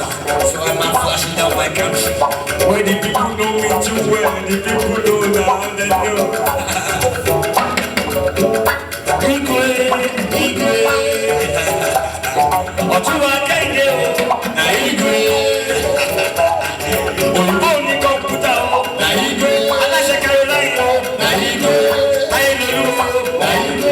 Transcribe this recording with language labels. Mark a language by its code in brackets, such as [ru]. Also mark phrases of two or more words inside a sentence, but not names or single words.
[en] So I'm flashing down my country. When the people know me too well, the people know now they know. [yo] Igwe, Ọ̀túnba Kẹ́hìndé o, na Igwe. Òyìnbó ní kọ̀ǹpútà o, na Igwe. Aláṣẹ Caroline o, na Igwe. Ayélujára o, na Igwe.